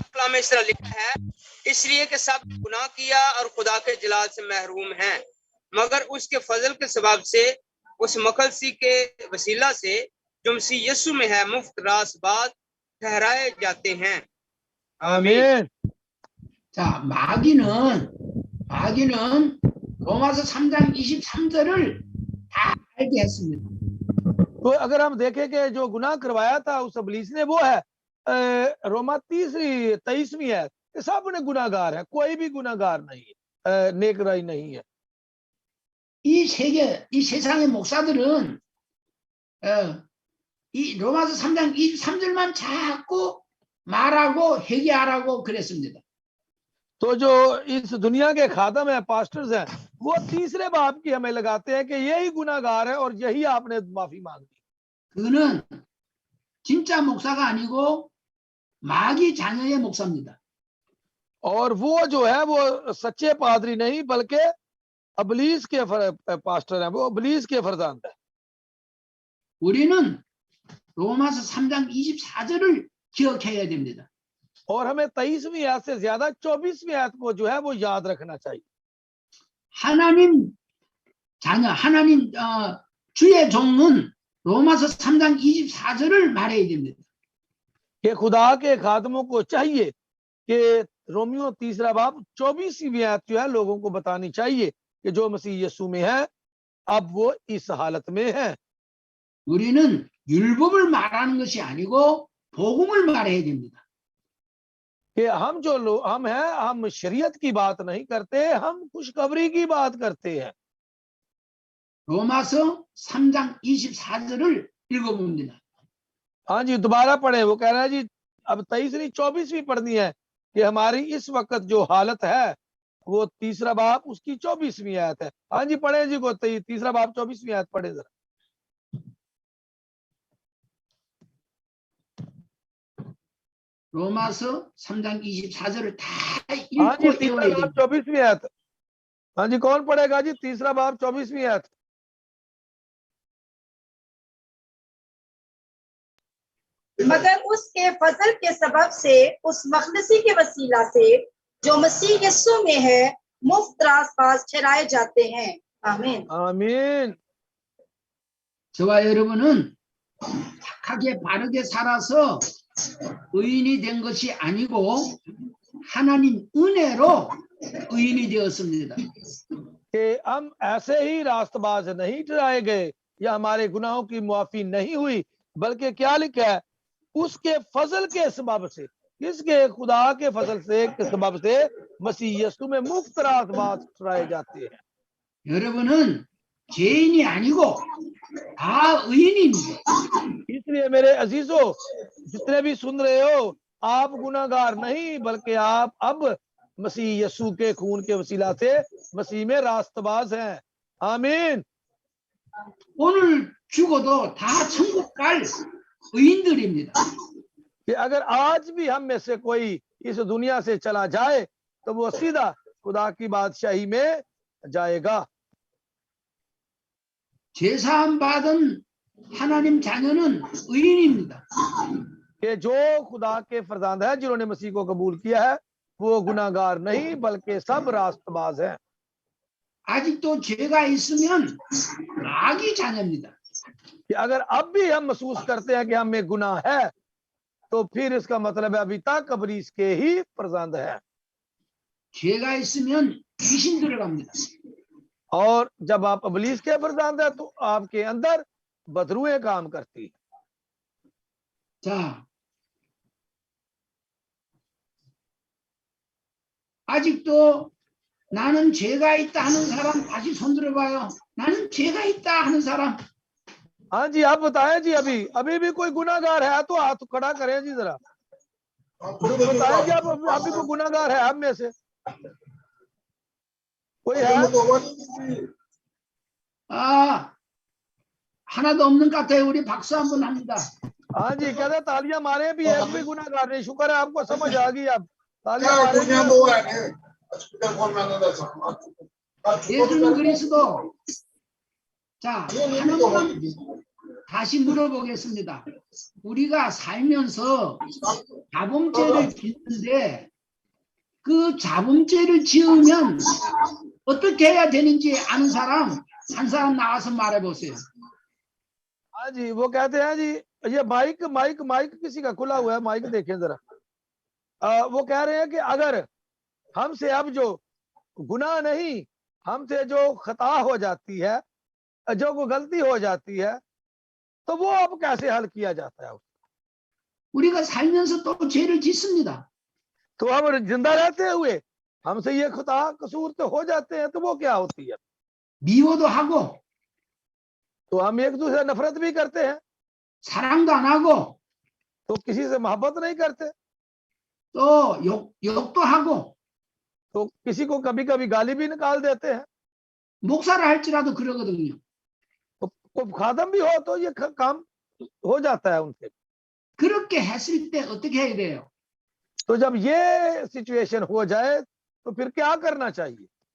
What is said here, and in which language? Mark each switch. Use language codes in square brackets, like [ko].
[hi] में इस तरह लिखा है, इसलिए कि सब गुनाह किया और खुदा के जलाल से महरूम हैं, मगर उसके फजल के सबब से उस मखलसी के वसीला से जो मसीह यीशु में है मुफ्त रासबाज ठहराए जाते हैं। आमीन। [ko] 자, 마귀는 로마서 3장 23절을 다 알게 했습니다. [hi] तो अगर हम देखें कि जो गुनाह करवाया था उस इब्लीस ने, वो है रोमा 23वीं है, सब ने गुनाहगार है, कोई भी गुनाहगार नहीं है, नेकराई नहीं है। [ko] 이 세상의 목사들은 이 로마서 3장 23절만 자꾸 말하고 회개하라고 그랬습니다. [hi] तो जो इस दुनिया के खादम है, पास्टर्स हैं, वो तीसरे बाब की हमें लगाते हैं कि यही गुनाहगार है और यही आपने माफी मांगी। [ko] 그는 진짜 목사가 아니고 마귀 자녀의 목사입니다. [hi] और वो जो है वो सच्चे पादरी नहीं बल्कि अबलीस के पास्टर हैं, वो अबलीस के फरजांद है। [ko] 우리는 로마서 3장 24절을 기억해야 됩니다. [hi] और हमें 23वीं आयत से ज्यादा 24वीं आयत को जो है वो याद रखना चाहिए। [ko] 하나님 자녀, 하나님 주의 종은 로마서 3장 24절을 말해야 됩니다. [hi] कि खुदा के खादमों को चाहिए कि रोमियो 3 बाब 24वीं आयत जो है लोगों को बतानी चाहिए कि जो मसीह यीशु में है अब वो इस हालत में है। [ko] 우리는 율법을 말하는 것이 아니고 복음을 말해야 됩니다. [hi] कि हम जो लोग हम हैं, हम शरीयत की बात नहीं करते, हम खुशखबरी की बात करते हैं। [ko] 로마서 3장 24절을 읽어봅니다. [hi] हाँ जी, दोबारा पढ़े। वो कह रहा है जी अब 23वीं 24वीं पढ़नी है कि हमारी इस वक्त जो हालत है वो 3 बाब उसकी 24वीं आयत है। हाँ जी पढ़े जी, को 3 बाब 24वीं आयत पढ़े जरा। [ko] 로마서 3장 24절을 다 [hi] हाँ जी [ko] 읽고 [hi] 3 [ko] 외워야 [hi] बाब [ko] 됩니다. [hi] 24वीं आयत। हाँ जी कौन पढ़ेगा जी 3 बाब 24वीं आयत? मगर उसके फजल के सबब से उस मखदसी के वसीला से जो मसीह यीशु में है मुफ्त रासपास ठहराए जाते हैं। आमीन आमीन। [ko] 저와 여러분은 착하게 바르게 살아서 의인이 된 것이 아니고 하나님 은혜로 의인이 되었습니다. [hi] कि हम ऐसे ही रास्तबाज नहीं ठहराए गए या हमारे गुनाहों की मुआफी नहीं हुई, बल्कि क्या लिखा है, उसके फजल के सबब से, किसके? खुदा के फजल से के सबब से मसीह यीशु में मुफ्त रास्तबाज ठहराए जाते हैं। [ko] 여러분은 죄인이 아니고 다 의인입니다. [hi] इसलिए मेरे अजीजों, जितने भी सुन रहे हो, आप गुनाहगार नहीं बल्कि आप अब मसीह यीशु के खून के वसीला से मसीह में रास्तबाज हैं। आमीन। [ko] 오늘 죽어도 다 천국 갈 의인들입니다. [hi] कि अगर आज भी हम में से कोई इस दुनिया से चला जाए तो वो सीधा खुदा की बादशाही में जाएगा। [ko] 제사함 받은 하나님 자녀는 의인입니다. [hi] कि जो खुदा के फरजांद हैं, जिन्होंने मसीह को कबूल किया है, वो गुनाहगार नहीं बल्कि सब रास्तबाज हैं। [ko] 아직도 죄가 있으면 마귀 자녀입니다. [hi] कि अगर अब भी हम महसूस करते हैं कि हम में गुनाह है तो फिर इसका मतलब है अभी तक अबलीस के ही फरजांद है। [ko] 죄가 있으면 귀신 들어갑니다. [hi] और जब आप अबलीस के फरजांद है तो आपके अंदर बदरूएं काम करती। [ko] 자, 아직도 나는 죄가 있다 하는 사람 다시 손 들어봐요. 나는 죄가 있다 하는 사람. [hi] हाँ जी आप बताएं जी, अभी भी कोई गुनाहगार है तो हाथ खड़ा करें जी जरा। तो बताएं कि आप अभी कोई गुनाहगार है हम में से कोई है? [ko] 하나도 없는 것 같아요. 우리 박수 한번 합니다. [hi] हाँ जी कहते तालियां मारे भी, एक भी गुनाहगार नहीं। शुक्र है आपको समझ आ गई। अब तालियां मारे। [ko] 예수는 그리스도. 자, 하나만 다시 물어보겠습니다. 우리가 살면서 자범죄를 짓는데 그 자범죄를 지으면 어떻게 해야 되는지 아는 사람 한 사람 나와서 말해 보세요. [hi] हाँ जी वो कहते हैं जी, ये माइक किसी का खुला हुआ है, माइक देखें जरा। वो कह रहे हैं कि अगर हमसे अब जो गुनाह नहीं, हमसे जो खता हो जाती है जो कोई गलती हो जाती है तो वो अब कैसे हल किया जाता है? [ko] 우리가 살면서 또 죄를 짓습니다. [hi] तो हम जिंदा रहते हुए हमसे ये खुदा कसूर तो हो जाते हैं, तो वो क्या होती है? [ko] 미워도 하고 [hi] तो हम एक दूसरे से नफरत भी करते हैं, [ko] 사랑도 안 하고 [hi] तो किसी से मोहब्बत नहीं करते, [ko] 또 욕도 하고 [hi] तो किसी को कभी कभी गाली भी निकाल देते हैं। [ko] 목사를 할지라도 그러거든요. [hi] तो खादम भी हो तो ये काम हो जाता है उनसे। [ko] 그렇게 했을 때 어떻게 해야 돼요? [hi] तो जब ये सिचुएशन हो जाए तो फिर क्या करना चाहिए?